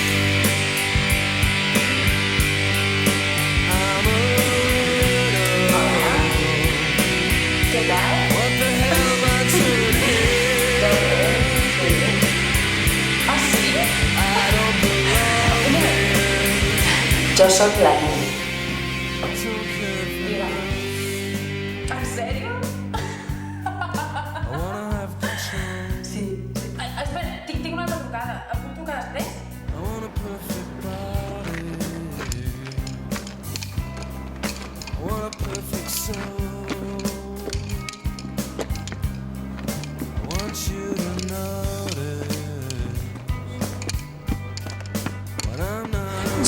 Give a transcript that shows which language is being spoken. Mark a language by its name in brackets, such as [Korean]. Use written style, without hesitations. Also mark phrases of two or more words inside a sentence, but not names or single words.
[English] I'm a widow. [Spanish] ¿Qué tal? [English] What the hell am I doing here? [Spanish] ¿Ah, sí? [English] I don't belong here. [Spanish] Yo soy la Nelly. [English] I don't care if [Spanish] Mira. ¿En serio? [English] I wanna have control. [Spanish] Sí. [Catalan] Espera, tinc una altra trucada. Et puc trucar després? [English] I want a perfect body. I want a perfect soul. I want you to notice when I'm not